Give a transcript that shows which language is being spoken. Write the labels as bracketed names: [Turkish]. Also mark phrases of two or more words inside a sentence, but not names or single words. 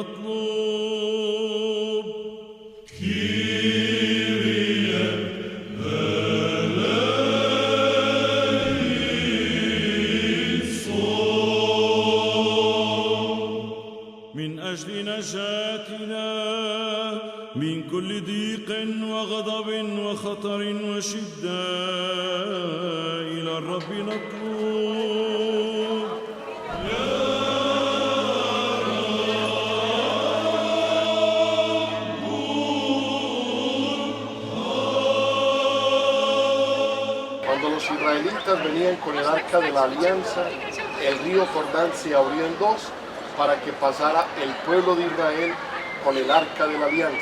[Arabic] نطلب كيريا من أجل نجاتنا من كل ضيق وغضب وخطر خطر وشدة إلى الرب نطلب. [Spanish] Cuando los israelitas venían con el arca de la alianza, el río Jordán se abrió en dos para que pasara el pueblo de Israel con el arca de la alianza.